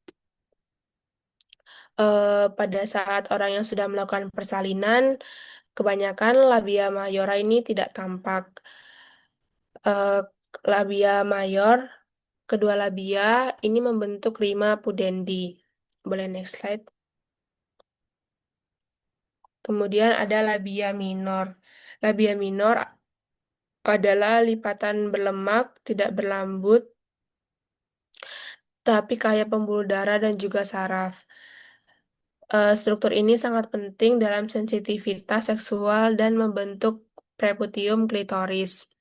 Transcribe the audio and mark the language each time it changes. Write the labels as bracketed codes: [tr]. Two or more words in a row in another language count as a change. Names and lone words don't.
[id] Pada saat orang yang sudah melakukan persalinan, kebanyakan labia mayora ini tidak tampak. Eh, Labia mayor, kedua labia ini membentuk rima pudendi. Boleh [en] next slide. [id] Kemudian ada labia minor. Labia minor adalah lipatan berlemak, tidak berlambut, tapi kaya pembuluh darah dan juga saraf. Struktur ini sangat penting dalam sensitivitas seksual dan membentuk preputium klitoris.